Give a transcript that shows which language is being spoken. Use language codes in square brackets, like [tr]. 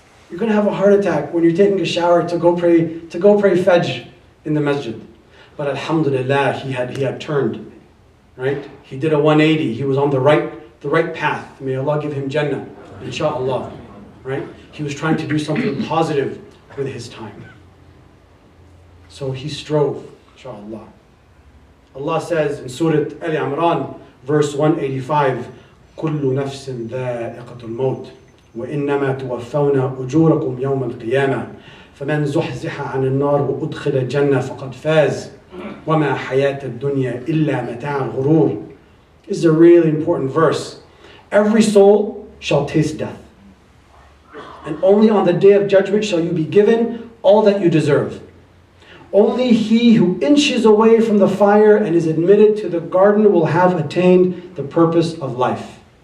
[en] You're going to have a heart attack when you're taking a shower to go pray Fajr in the masjid. But alhamdulillah, he had turned, right? He did a 180. He was on the right path. May Allah give him Jannah, inshaAllah, right? He was trying to do something positive with his time. So he strove, inshaAllah. Allah says in Surah Al-Imran, verse 185, [ar] كُلُّ نَفْسٍ ذَائِقَةُ الْمَوْتِ وَإِنَّمَا تُوَفَّوْنَ أُجُورَكُمْ يَوْمَ الْقِيَامَةِ فَمَنْ زُحْزِحَ عَنِ النَّارِ وَأُدْخِلَ الْجَنَّةَ فَقَدْ فَازَ وَمَا حَيَاةُ الدُّنْيَا إِلَّا مَتَاعُ الْغُرُورِ. [en] This is a really important verse. Every soul shall taste death. And only on the day of judgment shall you be given all that you deserve. Only he who inches away from the fire and is admitted to the garden will have attained the purpose of life.